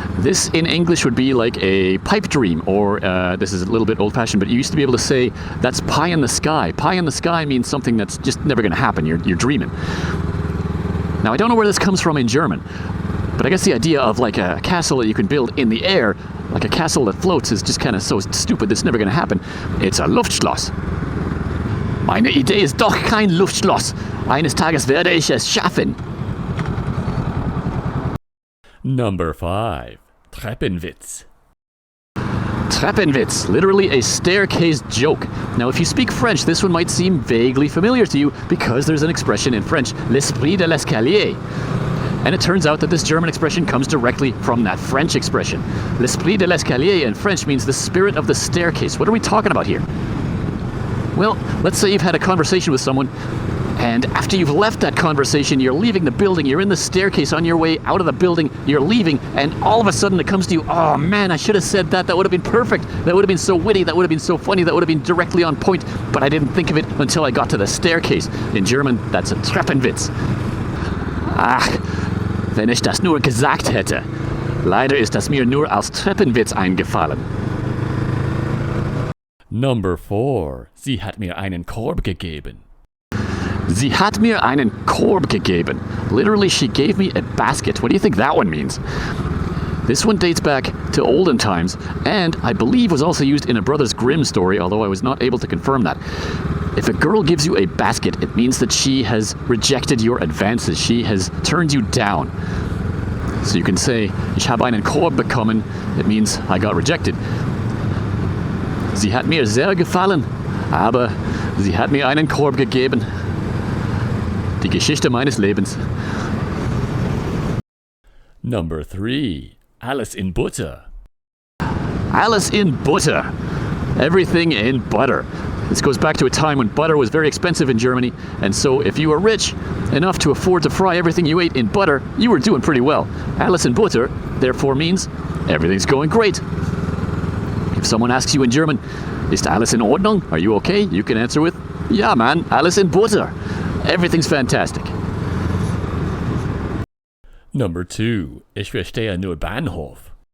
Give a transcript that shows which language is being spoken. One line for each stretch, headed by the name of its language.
English: This in English would be like a pipe dream, or this is a little bit old-fashioned, but you used to be able to say that's pie in the sky. Pie in the sky means something that's just never going to happen. You're dreaming. Now, I don't know where this comes from in German, but I guess the idea of like a castle that you can build in the air, like a castle that floats, is just kind of so stupid that's never going to happen. It's a Luftschloss.
German: Meine Idee ist doch kein Luftschloss. Eines Tages werde ich es schaffen.
English: Number 5. Treppenwitz. Treppenwitz, literally a staircase joke. Now, if you speak French, this one might seem vaguely familiar to you because there's an expression in French,
French: l'esprit de l'escalier.
English: And it turns out that this German expression comes directly from that French expression.
French: L'esprit de l'escalier
English: in French means the spirit of the staircase. What are we talking about here? Well, let's say you've had a conversation with someone, and after you've left that conversation, you're leaving the building, you're in the staircase on your way out of the building, you're leaving, and all of a sudden it comes to you, oh man, I should have said that, that would have been perfect, that would have been so witty, that would have been so funny, that would have been directly on point, but I didn't think of it until I got to the staircase. In German, that's a Treppenwitz.
German: Ach, wenn ich das nur gesagt hätte. Leider ist das mir nur als Treppenwitz eingefallen.
English: Number 4.
German: Sie hat mir einen Korb gegeben. Sie hat mir einen Korb gegeben.
English: Literally, she gave me a basket. What do you think that one means? This one dates back to olden times, and I believe was also used in a Brothers Grimm story, although I was not able to confirm that. If a girl gives you a basket, it means that she has rejected your advances. She has turned you down. So you can say,
German: ich habe einen Korb bekommen.
English: It means I got rejected.
German: Sie hat mir sehr gefallen, aber sie hat mir einen Korb gegeben. Die Geschichte meines Lebens.
English: Number 3. Alice in Butter. Alice in butter. Everything in butter. This goes back to a time when butter was very expensive in Germany, and so if you were rich enough to afford to fry everything you ate in butter, you were doing pretty well. Alice in butter, therefore, means everything's going great. If someone asks you in German,
German: ist alles in Ordnung?
English: Are you okay? You can answer with,
German: ja man, alles in butter.
English: Everything's fantastic. Number 2.
German: Ich verstehe nur Bahnhof.